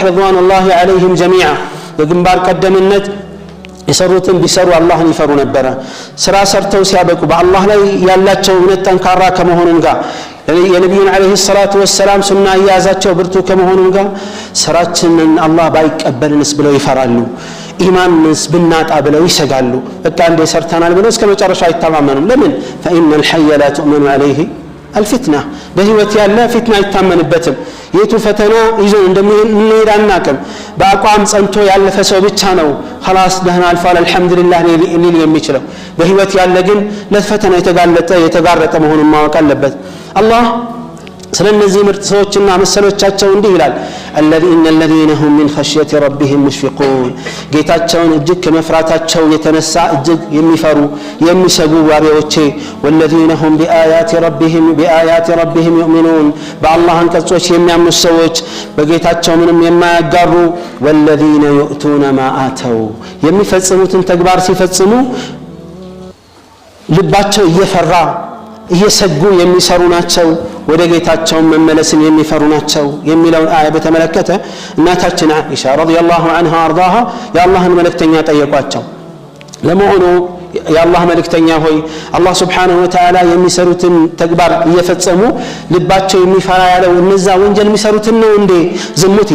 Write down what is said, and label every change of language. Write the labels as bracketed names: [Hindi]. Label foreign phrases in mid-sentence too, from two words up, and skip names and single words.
[Arabic] رضوان الله عليهم جميعا [Amharic] በግንባር ቀደምነት የሰሩትን ቢሰሩ አላህን ይፈሩ ነበረ። ስራ ሰርተው ሲያበቁ በአላህ ላይ ያላቸው እምነት ጠንካራ ከመሆኑም ጋር የነብዩን [Arabic] عليه الصلاة والسلام [Amharic] ሱና ያዛቸው ብርቱ ከመሆኑም ጋር ስራችንን አላህ ባይቀበልንስ ብለው ይፈራሉ። ኢማንስ ብናጣ ብለው ይሰጋሉ። በቃ እንደ ሰርተናል ብለው እስከ መጨረሻ አይተማመኑም። ለምን? [Arabic] فإن الحي لا تؤمن عليه الفتنة። [Amharic] በህይወት ያለ ፊትና አይታመንበትም። የቱ ፈተና ይዞ እንደሚሄድ አናውቅም። በአቋም ጸንቶ ያለፈ ሰው ብቻ ነው خلاص ደህና አልፏል አልহামዱሊላህ ሊል የሚችለው። በህይወት ያለ ግን ለፈተና የተጋረጠ መሆኑን ማወቅ አለበት። አላህ ስለነዚህ ምርጥ ሰዎችና መሰሎቻቸው እንዲህ ይላል [Arabic] إن الذين هم من خشية ربهم مشفقون። [Amharic] ጌታቸውን እጅግ ከመፍራታቸው የተነሳ እጅግ የሚፈሩ የሚሰጉ ባሪያዎቼ [Arabic] والذين هم بآيات ربهم يؤمنون። [Amharic] በአላህ አንቀጾች የሚያምኑ ሰዎች በጌታቸው ምንም የማያጋሩ [Arabic] والذين يؤتون ما آتوا [Amharic] የሚፈጽሙትን ተግባር ሲፈጽሙ ልባቸው እየፈራ እየሰጉ የሚሰሩ ናቸው፣ ወደ ጌታቸው መመለስን የሚፈሩ ናቸው የሚለውን አያ በተመለከተ እናታችን አይሻ ረዲየላሁ ዐንሃ አርዳሃ የአላህን መልእክተኛ ጠየቋቸው። ለመሆኑ የአላህ መልእክተኛ ሆይ አላህ [Arabic] سبحانه وتعالى [Amharic] የሚሰሩትን ተግባር እየፈጸሙ ልባቸው የሚፈራ ያለው እነዛ ወንጀል የሚሰሩትን ነው እንዴ ዝሙት